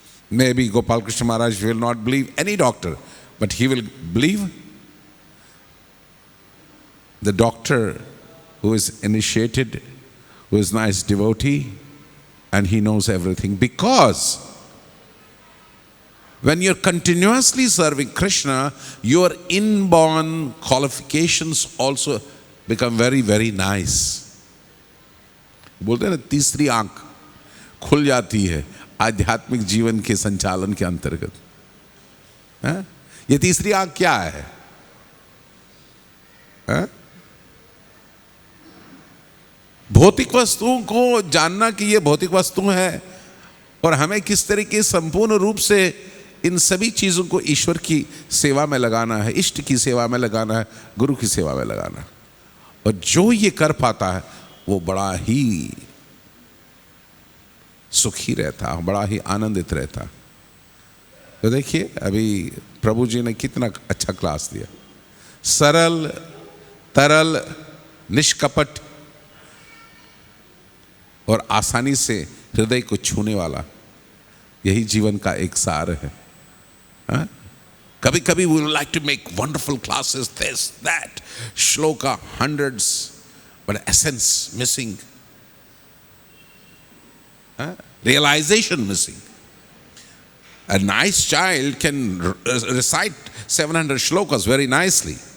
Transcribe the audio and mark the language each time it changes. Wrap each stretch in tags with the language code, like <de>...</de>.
<en>Maybe Gopal Krishna Maharaj will not believe any doctor, but he will believe the doctor who is initiated, who is nice devotee, and he knows everything. Because when you're continuously serving Krishna, your inborn qualifications also become very, very nice.</en> <hi>बोलते हैं ना, तीसरी आंख खुल जाती है आध्यात्मिक जीवन के संचालन के अंतर्गत। ये तीसरी आंख क्या है? भौतिक वस्तुओं को जानना कि ये भौतिक वस्तु है और हमें किस तरीके संपूर्ण रूप से इन सभी चीजों को ईश्वर की सेवा में लगाना है, इष्ट की सेवा में लगाना है, गुरु की सेवा में लगाना है। और जो ये कर पाता है वो बड़ा ही सुखी रहता, बड़ा ही आनंदित रहता। तो देखिए अभी प्रभु जी ने कितना अच्छा क्लास दिया, सरल तरल निष्कपट और आसानी से हृदय को छूने वाला, यही जीवन का एक सार है। कभी कभी</hi> <en>we would like to make wonderful classes, this, that, shloka, hundreds, but essence missing, realization missing. A nice child can recite 700 shlokas very nicely.</en>